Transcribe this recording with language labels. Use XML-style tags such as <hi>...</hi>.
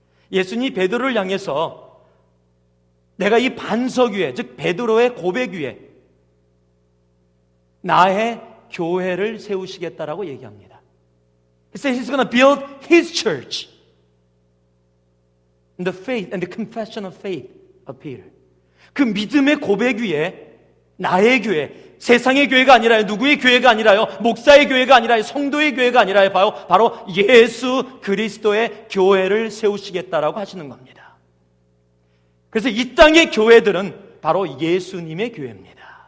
<ko>예수님이 베드로를 향해서 내가 이 반석 위에, 즉 베드로의 고백 위에 나의 교회를 세우시겠다라고 얘기합니다.</ko> <en>He said he's going to build his church. and the faith and the confession of faith of Peter.</en> <ko>그 믿음의 고백 위에 나의 교회, 세상의 교회가 아니라요, 누구의 교회가 아니라요, 목사의 교회가 아니라요, 성도의 교회가 아니라요, 바로 예수 그리스도의 교회를 세우시겠다라고 하시는 겁니다. 그래서 이 땅의 교회들은 바로 예수님의 교회입니다.</ko>